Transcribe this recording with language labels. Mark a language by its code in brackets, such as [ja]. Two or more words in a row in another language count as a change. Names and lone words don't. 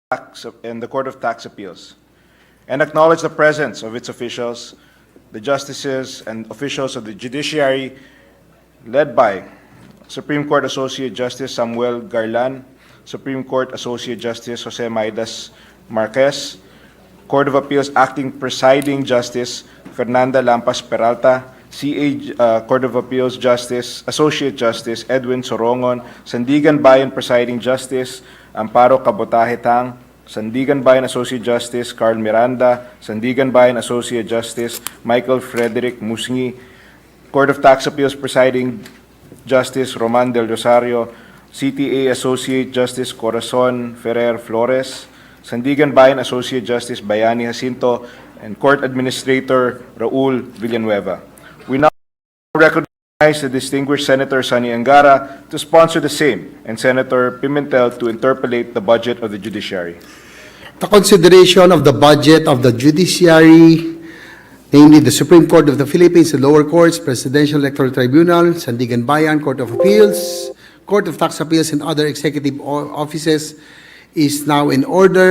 [en] Tax Appeals, and acknowledge the presence of its officials, the justices and officials of the judiciary, led by Supreme Court Associate Justice Samuel Garlan, Supreme Court Associate Justice Jose Maidas Marquez, Court of Appeals Acting Presiding Justice Fernanda Lampas Peralta, Court of Appeals Justice, Associate Justice Edwin Sorongon, Sandigan Bayan Presiding Justice Amparo Cabotaje Tang, Sandigan Bayan Associate Justice Carl Miranda, Sandigan Bayan Associate Justice Michael Frederick Musngi, Court of Tax Appeals Presiding Justice Roman Del Rosario, CTA Associate Justice Corazon Ferrer Flores, Sandigan Bayan Associate Justice Bayani Jacinto, and Court Administrator Raul Villanueva. We now recognize the distinguished Senator Sonny Angara to sponsor the same, and Senator Pimentel to interpolate the budget of the judiciary. The consideration of the budget of the judiciary, namely the Supreme Court of the Philippines, the lower courts, Presidential Electoral Tribunal, Sandigan Bayan, Court of Appeals, Court of Tax Appeals, and other executive offices is now in order.